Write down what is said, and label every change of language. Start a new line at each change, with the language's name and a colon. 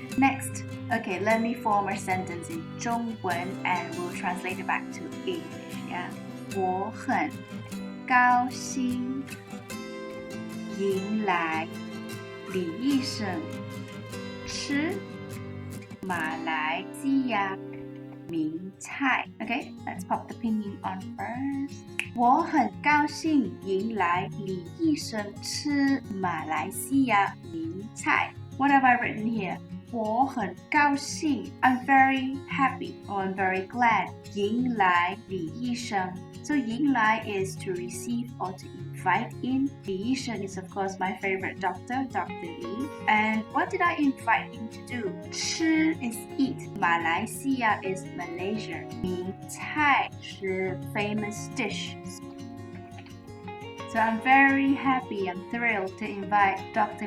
English: Next, okay, let me form a sentence in 中文 and we'll translate it back to English. Yeah.
Chinese: 我很高兴迎来李医生吃马来西亚名菜.
English: Okay, let's pop the pinyin on first.
Chinese: 我很高兴迎来李医生吃马来西亚名菜.
English: What have I written here?
Chinese: 我很高兴
English: I'm very happy or I'm very glad
Chinese: 迎来李医生
English: So
Chinese: 迎来
English: is to receive or to invite in 李医生 is of course my favorite doctor, Dr. Li And what did I invite him to do?
Chinese: 吃
English: is eat
Chinese: 马来西亚
English: is Malaysia
Chinese: 名菜是
English: famous dishes So I'm very happy and thrilled to invite Dr.